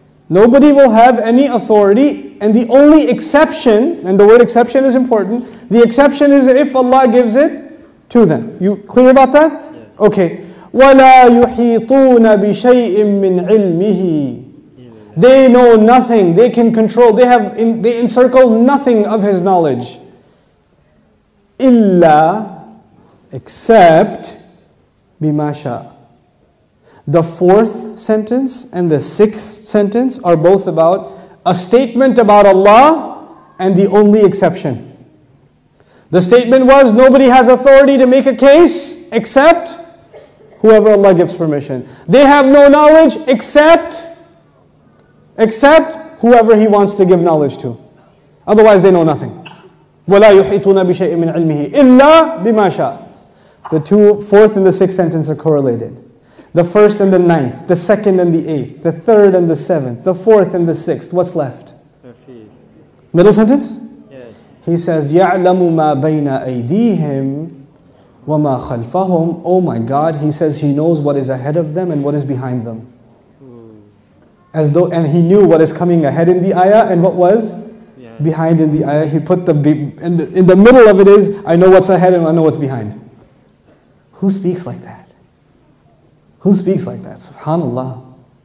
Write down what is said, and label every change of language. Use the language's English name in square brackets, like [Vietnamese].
[English] Nobody will have any authority, and the only exception, and the word exception is important, the exception is if Allah gives it to them. You clear about that? Okay. [Arabic] وَلَا يُحِيطُونَ بِشَيْءٍ مِّنْ عِلْمِهِ. [English] They know nothing. They can control. They encircle nothing of His knowledge. [Arabic] إِلَّا, except بِمَا شَاءَ. [English] The fourth sentence and the sixth sentence are both about a statement about Allah and the only exception. The statement was, nobody has authority to make a case except whoever Allah gives permission. They have no knowledge except whoever He wants to give knowledge to. Otherwise they know nothing. [Arabic] وَلَا يُحِيطُونَ بِشَيْءٍ مِّنْ عِلْمِهِ إِلَّا بِمَا شَاءَ. [English] The fourth and the sixth sentence are correlated. The first and the ninth, the second and the eighth, the third and the seventh, the fourth and the sixth. What's left? Middle sentence? Yes. He says, [Arabic] يَعْلَمُ مَا بَيْنَ أَيْدِيهِمْ وَمَا خَلْفَهُمْ. [English] Oh my God, He says He knows what is ahead of them and what is behind them. And He knew what is coming ahead in the ayah and what was behind in the ayah. He put in the middle of it is, I know what's ahead and I know what's behind. Who speaks like that? Who speaks like that? SubhanAllah.